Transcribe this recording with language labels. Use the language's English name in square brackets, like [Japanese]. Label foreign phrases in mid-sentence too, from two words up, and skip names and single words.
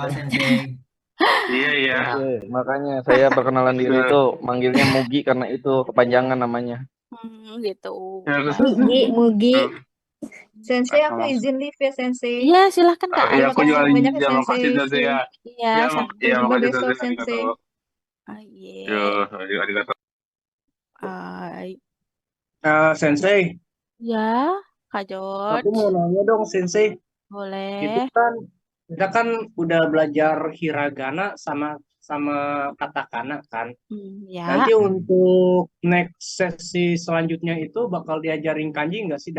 [Indonesian] Iya iya. Sensei. Makanya saya perkenalan diri itu manggilnya Mugi karena itu kepanjangan namanya. Gitu. Ya, terus- Mugi. Sensei aku izin live ya Sensei. Iya, silahkan kak. Iya, aku juga Terima kasih banyak ya terima kasih Sensei. Sensei ya. Iya, Ya, sampai ya jumpa makasih besok, Sensei. Sensei. Arigato. Iya. Yo, arigato. Hai. Sensei, Ya, Kak aku George. mau nanya dong Sensei. Itu Boleh. kan kita kan udah belajar hiragana sama katakana kan. Ya. Nanti untuk next sesi selanjutnya itu bakal diajarin kanji nggak sih?